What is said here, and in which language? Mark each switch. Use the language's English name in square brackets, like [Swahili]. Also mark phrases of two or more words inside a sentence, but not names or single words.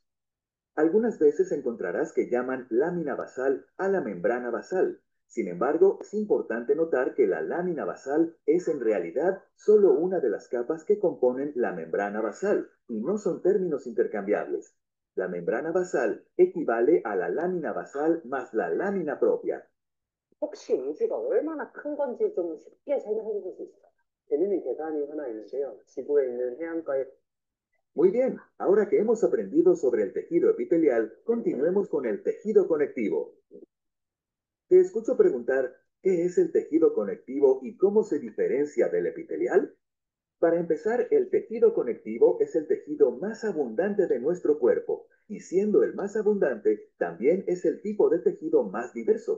[Spanish] Algunas veces encontrarás que llaman lámina basal a la membrana basal. Sin embargo, es importante notar que la lámina basal es en realidad solo una de las capas que componen la membrana basal y no son términos intercambiables. La membrana basal equivale a la lámina basal más la lámina propia. [Korean] 혹시 우주가 얼마나 큰 건지 좀 쉽게 설명해 주실 수 있을까요? 재밌는 계산이 하나 있는데요. 지구에 있는 해안가에 [Spanish] Muy bien, ahora que hemos aprendido sobre el tejido epitelial, continuemos con el tejido conectivo. Te escucho preguntar, ¿qué es el tejido conectivo y cómo se diferencia del epitelial? Para empezar, el tejido conectivo es el tejido más abundante de nuestro cuerpo, y siendo el más abundante, también es el tipo de tejido más diverso.